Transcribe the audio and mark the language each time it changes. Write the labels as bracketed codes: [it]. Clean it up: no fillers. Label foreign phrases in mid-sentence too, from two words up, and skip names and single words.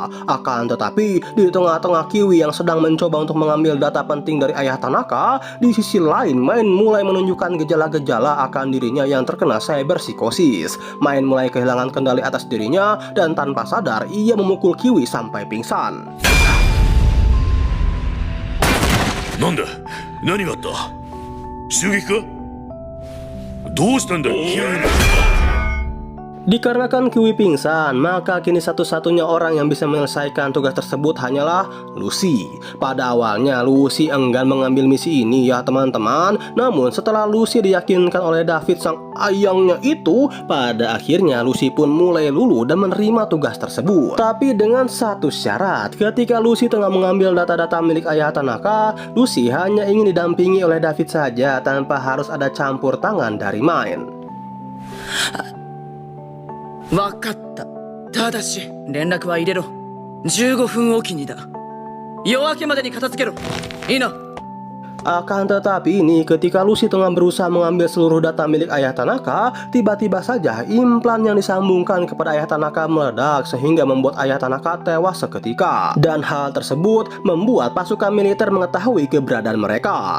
[id] Akan tetapi di tengah-tengah Kiwi yang sedang mencoba untuk mengambil data penting dari ayah Tanaka, di sisi lain Main mulai menunjukkan gejala-gejala akan dirinya yang terkena cyber psikosis. Main mulai kehilangan kendali atas dirinya dan tanpa sadar ia memukul Kiwi sampai pingsan. [ja] Nanda? 何があった? 襲撃か? どうしたんだ急に。 [id] Dikarenakan Kiwi pingsan, maka kini satu-satunya orang yang bisa menyelesaikan tugas tersebut hanyalah Lucy. Pada awalnya Lucy enggan mengambil misi ini ya teman-teman. Namun setelah Lucy diyakinkan oleh David sang ayangnya itu, pada akhirnya Lucy pun mulai luluh dan menerima tugas tersebut. Tapi dengan satu syarat, ketika Lucy tengah mengambil data-data milik ayah Tanaka, Lucy hanya ingin didampingi oleh David saja tanpa harus ada campur tangan dari Main. [ja] わかった。ただし連絡は入れろ。15分おきにだ。夜明けまでに片付けろ。いいな。 [id] Akan tetapi ini ketika Lucy tengah berusaha mengambil seluruh data milik ayah Tanaka, tiba-tiba saja implan yang disambungkan kepada ayah Tanaka meledak sehingga membuat ayah Tanaka tewas seketika. Dan hal tersebut membuat pasukan militer mengetahui keberadaan mereka.